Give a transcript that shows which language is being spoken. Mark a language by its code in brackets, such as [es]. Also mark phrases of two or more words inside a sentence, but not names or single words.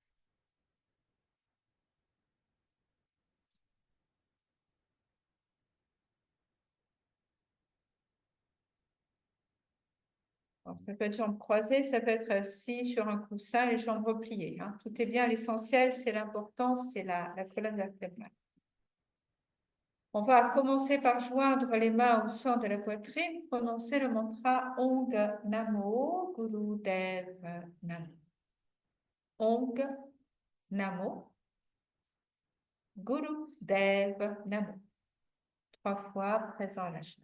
[fr] Alors, ça peut être jambes croisées, ça peut être assis sur un coussin, les jambes repliées, hein. Tout est bien, l'essentiel, c'est l'importance, c'est la colonne vertébrale. On va commencer par joindre les mains au centre de la poitrine, prononcer le mantra [pa] ਓਂਗ ਨਮੋ ਗੁਰ ਦੇਵ ਨਮੋ. ਓਂਗ ਨਮੋ ਗੁਰ ਦੇਵ ਨਮੋ. [fr] 3 fois, présent lâchement.